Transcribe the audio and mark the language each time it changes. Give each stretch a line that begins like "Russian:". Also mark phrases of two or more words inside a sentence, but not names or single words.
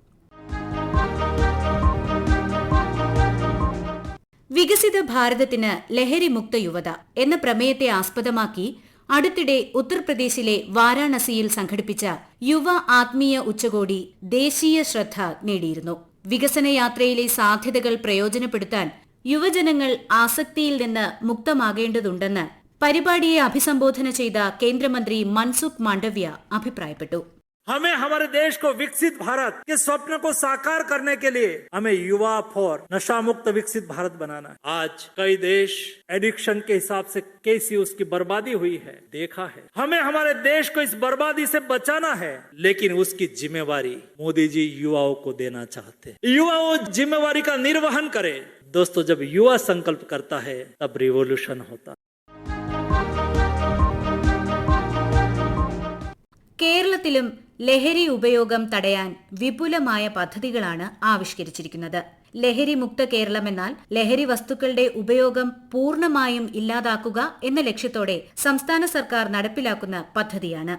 Malayalam: വികസിത ഭാരതത്തിന് ലഹരിമുക്ത യുവത എന്ന പ്രമേയത്തെ ആസ്പദമാക്കി അടുത്തിടെ ഉത്തർപ്രദേശിലെ വാരാണസിയിൽ സംഘടിപ്പിച്ച യുവ ആത്മീയ ഉച്ചകോടി ദേശീയ ശ്രദ്ധ നേടിയിരുന്നു. വികസന യാത്രയിലെ സാധ്യതകൾ പ്രയോജനപ്പെടുത്താൻ യുവജനങ്ങൾ ആസക്തിയിൽ നിന്ന് മുക്തമാകേണ്ടതുണ്ടെന്ന് പരിപാടിയെ അഭിസംബോധന ചെയ്ത കേന്ദ്രമന്ത്രി മൻസുഖ് മാണ്ഡവ്യ അഭിപ്രായപ്പെട്ടു.
Hindi: हमें हमारे देश को विकसित भारत के स्वप्न को साकार करने के लिए हमें युवा फॉर नशा मुक्त विकसित भारत बनाना है। आज कई देश एडिक्शन के हिसाब से कैसी उसकी बर्बादी हुई है देखा है। हमें हमारे देश को इस बर्बादी से बचाना है, लेकिन उसकी जिम्मेवारी मोदी जी युवाओं को देना चाहते हैं। युवाओं जिम्मेवारी का निर्वहन करे। दोस्तों, जब युवा संकल्प करता है तब रिवॉल्यूशन होता है।
Malayalam: കേരളത്തിലും ലഹരി ഉപയോഗം തടയാൻ വിപുലമായ പദ്ധതികളാണ് ആവിഷ്കരിച്ചിരിക്കുന്നത്. ലഹരി മുക്ത കേരളം എന്നാൽ ലഹരി വസ്തുക്കളുടെ ഉപയോഗം പൂർണ്ണമായും ഇല്ലാതാക്കുക എന്ന ലക്ഷ്യത്തോടെ സംസ്ഥാന സർക്കാർ നടപ്പിലാക്കുന്ന പദ്ധതിയാണ്.